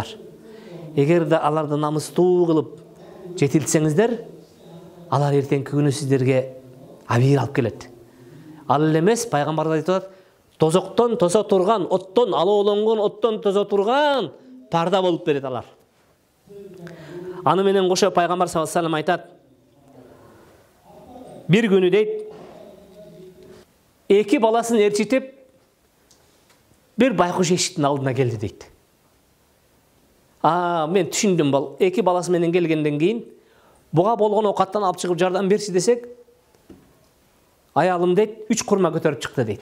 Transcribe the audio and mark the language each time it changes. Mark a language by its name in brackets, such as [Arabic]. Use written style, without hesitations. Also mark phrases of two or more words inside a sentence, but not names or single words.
[Kyrgyz] Эгерде аларды намыстуу кылып жетилтсеңиздер, алар эртеңки күнү сиздерге абийир алып келет. Ал эле эмес, пайгамбар айтат: тозоктон тосо турган, оттон алоолонгон, оттон тосо турган парда болуп берет алар. Аны менен кошо пайгамбар [Arabic] صلى الله عليه وسلم [Kyrgyz] айтат: бир күнү дейт, эки баласын ээрчитип, бир байкуш эшиктин алдына келди дейт. Мен түшүндүм, бол эки баласы менен келгенден кийин буга болгон оокаттан алып чыгып жардам берчи десек, аялым дейт 3 курма көтөрүп чыкты дейт.